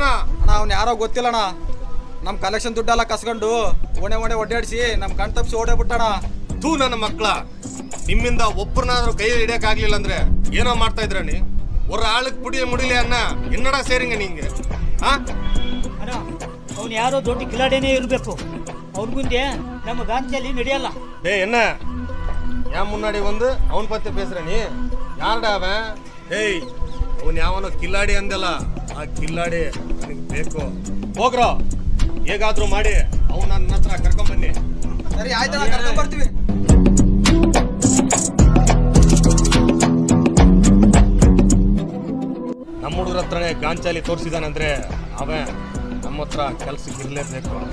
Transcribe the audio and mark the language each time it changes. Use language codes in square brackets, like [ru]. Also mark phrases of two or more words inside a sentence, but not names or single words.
[kn] ಅಣ್ಣ ಅವ್ನು ಯಾರೋ ಗೊತ್ತಿಲ್ಲಣ್ಣ ನಮ್ಮ ಕಲೆಕ್ಷನ್ ದುಡ್ಡೆಲ್ಲ ಕಸ್ಕೊಂಡು ಓಣೆ ಒಡ್ಡಾಡಿಸಿ ನಮ್ಮ ಕಣ್ ತಪ್ಪಿಸಿ ಓಡೇ ಬಿಟ್ಟಣ. ಥೂ ನನ್ನ ಮಕ್ಕಳ, ನಿಮ್ಮಿಂದ ಒಬ್ಬರನ್ನಾದ್ರೂ ಕೈ ಹಿಡಿಯಕ್ಕಾಗ್ಲಿಲ್ಲ ಅಂದ್ರೆ ಏನೋ ಮಾಡ್ತಾ ಇದ್ರನಿ. [ta] ஒரு ஆளுக்கு புடிய முடியல அண்ணா, என்னடா செய்றீங்க நீங்க? [kn] ಅಣ್ಣ ಅವ್ನು ಯಾರೋ ದೊಡ್ಡ ಕಿಲಾಡಿನೇ ಇರಬೇಕು. ಅವ್ರ ಮುಂದೆ ನಮ್ಮ ಗಾಂಧಿಯಲ್ಲಿ ನಡೆಯಲ್ಲ. [ta] என்ன ஏன் முன்னாடி வந்து அவன் பத்தி பேசுற நீ? யாரடா அவன்? [kn] ஏய் ಅವನ್ ಯಾವನೋ ಕಿಲ್ಲಾಡಿ ಅಂದಲ್ಲ, ಆ ಕಿಲ್ಲಾಡಿ ನನಗೆ ಬೇಕು. ಹೋಗ್ರೋ, ಹೇಗಾದ್ರೂ ಮಾಡಿ ಅವ್ನು ನನ್ನ ಹತ್ರ ಕರ್ಕೊಂಬನ್ನಿ. ಸರಿ ಆಯ್ತಣ್ಣ, ಕರ್ಕೊಂಡ್ ಬರ್ತೀವಿ. ನಮ್ಮ ಹುಡುಗರ ಹತ್ರನೇ ಗಾಂಚಾಲಿ ತೋರಿಸಿದಾನಂದ್ರೆ ಅವನ್ ನಮ್ಮ ಹತ್ರ ಕೆಲ್ಸಕ್ಕೆ ಇರ್ಲೇಬೇಕು.